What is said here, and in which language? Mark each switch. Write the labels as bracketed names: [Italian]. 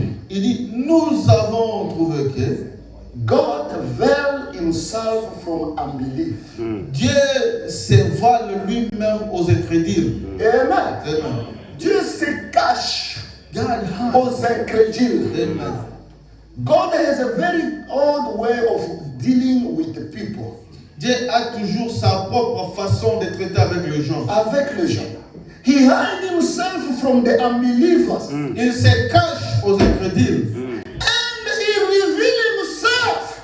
[French] Il dit, nous avons trouvé que [English] God veiled himself from unbelief. [French] Dieu se voile lui-même aux incrédules. Amen. Amen. Dieu se cache [English] God hides. [French] aux incrédules. Amen. [English] God has a very odd way of dealing with the people. [French] Dieu a toujours sa propre façon de traiter avec les gens. Avec les gens. [English] He hid himself from the unbelievers. [French] Il se cache aux incrédules. [English] And he revealed himself